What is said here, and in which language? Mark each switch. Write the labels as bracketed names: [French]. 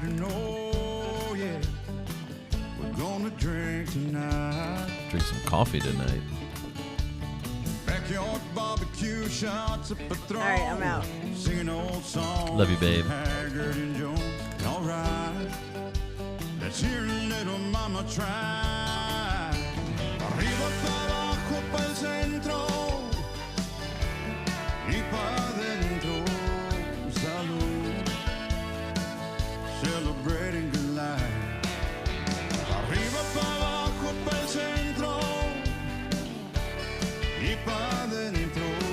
[English] And oh, yeah, we're gonna drink tonight. Drink some coffee tonight. Backyard barbecue shots up a throne. All right, I'm out. Singing old songs. Love you, babe. from Haggard and Jones. All right, let's hear little mama try. [Spanish] Arriba para abajo pa el centro y pa dentro. [English] Salud, celebrating good life. [Spanish] Arriba para abajo pa el centro y pa dentro.